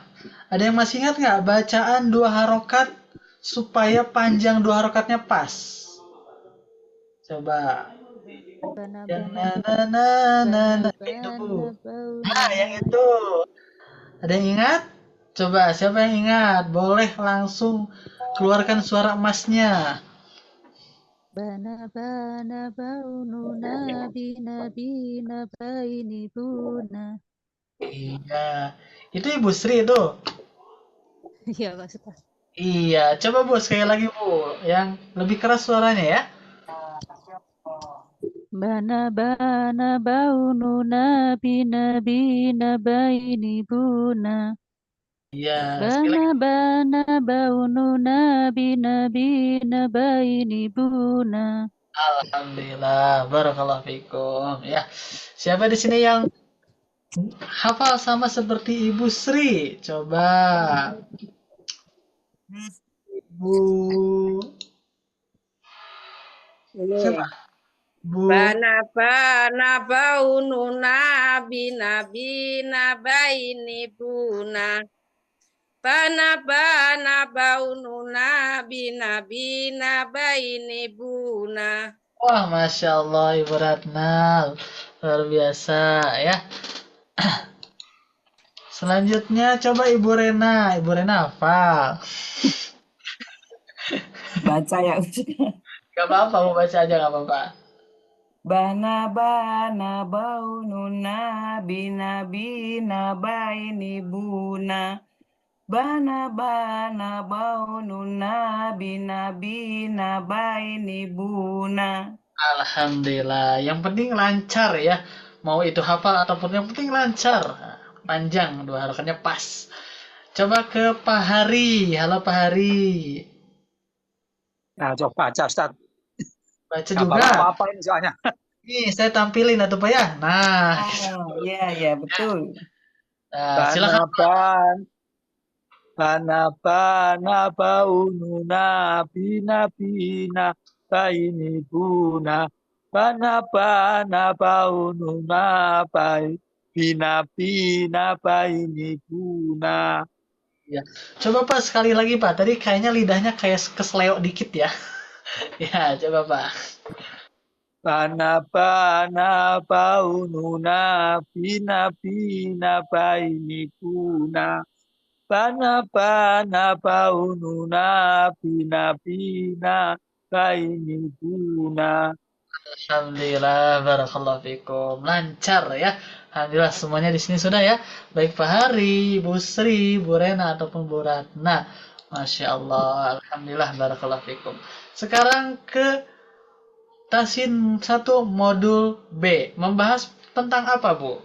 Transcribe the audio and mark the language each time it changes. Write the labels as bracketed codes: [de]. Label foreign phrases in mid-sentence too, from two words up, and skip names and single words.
[id] Ada yang masih ingat nggak bacaan 2 harokat supaya panjang 2 harokatnya pas? Coba. Bana, Yang bana, itu. bau, Nah, yang itu. Ada yang ingat? Coba, siapa yang ingat? Boleh langsung keluarkan suara emasnya. bana, bau, nuna, bina, baini, buna. Iya. Itu Ibu Sri itu. Iya, Pak Ustadz. Iya, coba Bu, sekali lagi Bu. Yang lebih keras suaranya ya. Bana, bau, nuna, bina, baini, buna. Iya, sekali lagi. Bana, bau, nuna, bina, baini, buna. [ar] الحمد لله، بارك الله فيكم. [id] Ya, siapa di sini yang hafal sama seperti Ibu Sri? Coba. Ibu. Siapa? Bu. Bana baununa bina baini buna. Bana baununa bina baini buna. Wah, [ar] ما شاء الله, [id] Ibu Ratnal. Luar biasa ya. Selanjutnya coba Ibu Rena. Ibu Rena hafal. Baca ya Ustaz. Gak apa-apa, mau baca aja gak apa-apa. Bana baununa bina baini buna. Bana baununa bina baini buna. Alhamdulillah. Yang penting lancar ya. Mau itu hafal ataupun yang penting lancar. Panjang, 2 harokatnya pas. Coba ke Pak Hari. Halo Pak Hari. Nah, coba baca Ustaz. Baca Nggak juga. apa-apa ini soalnya. Nih, saya tampilin atau Pak ya. Nah, Oh, iya betul. nah silakan. Bana baununa bina baini buna. Bana baununa bina baini buna. Ya. Coba Pak sekali lagi Pak. Tadi kayaknya lidahnya kayak kesleo dikit ya. Ya, coba Pak. Bana baununa bina baini buna. Bana baununa bina baini buna. [ar] الحمد لله، بارك الله فيكم. [id] Lancar ya. Alhamdulillah semuanya di sini sudah ya. Baik Pak Hari, Bu Sri, Bu Rena ataupun Bu Ratna. [ar] ما شاء الله، الحمد لله، بارك الله فيكم. [id] Sekarang ke Tasin 1 modul B. Membahas tentang apa, Bu?